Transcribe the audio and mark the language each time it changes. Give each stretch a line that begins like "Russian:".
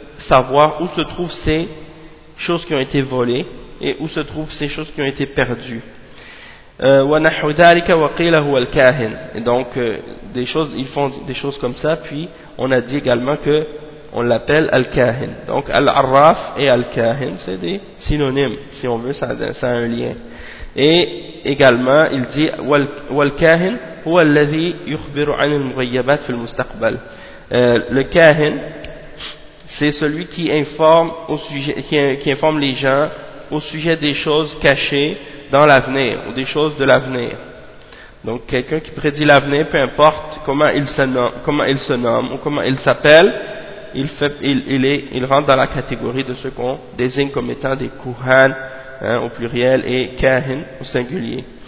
French: savoir où se trouvent ces choses qui ont été volées et où se trouvent ces choses qui ont été perdues.
Arabic: وَنَحْوُ ذَلِكَ وَقِيلَ هُوَ الْكَاهِنُ.
French: Et donc, des choses, ils font des choses comme ça, puis on a dit également qu'on l'appelle Al-Kahin. Donc, Al-Arraf et Al-Kahin, c'est des synonymes, si on veut, ça a un lien. Et également, il dit
Arabic: وَالْكَاهِنُ هُوَ الَّذِي يُخْبِرُ عَنِ الْمُغَيَّبَاتِ فِي الْمُسْتَقْبَلِ.
French: Le Kahin, c'est celui qui informe au sujet, qui informe les gens au sujet des choses cachées dans l'avenir, ou des choses de l'avenir. Donc, quelqu'un qui prédit l'avenir, peu importe comment il se nomme ou comment il s'appelle, il rentre dans la catégorie de ce qu'on désigne comme étant des kuhan, hein, au pluriel, et kahin au singulier.